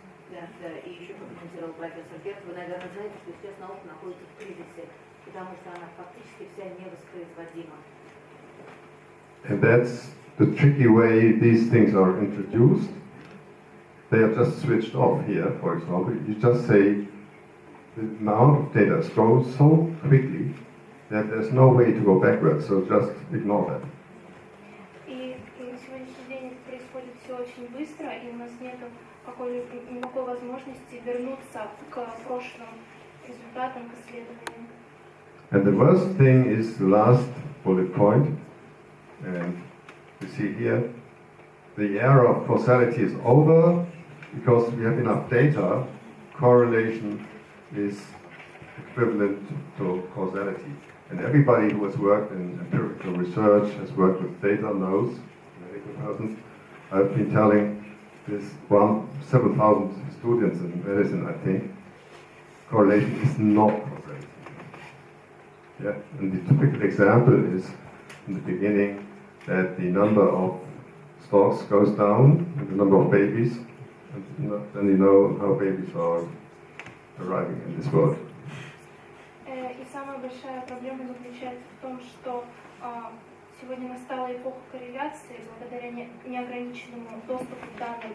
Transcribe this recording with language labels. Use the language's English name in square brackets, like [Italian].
[Russian] Да, и еще прокомментировал профессор Герд, вы, наверное, знаете, что сейчас наука находится в кризисе, потому что она фактически вся невоспроизводима. [English] And that's the tricky way these things are introduced. They are just switched off here, for example. You just say the amount of data grows so quickly that there's no way to go backwards, so just ignore that. [Russian] И на сегодняшний день это происходит все очень быстро, и у нас нет никакой возможности вернуться к прошлым результатам, к исследованиям. [English] And the worst thing is the last bullet point. And you see here, the era of causality is over because we have enough data. Correlation is equivalent to causality. And everybody who has worked in empirical research, has worked with data, knows, medical persons, I've been telling this 7,000 students in medicine, I think, correlation is not causality. Yeah? And the typical example is in the beginning that the number of storks goes down, and the number of babies, and then you know how babies are arriving in this world. [Russian] И самая большая проблема заключается в том, что сегодня настала эпоха корреляции благодаря неограниченному доступу к данным.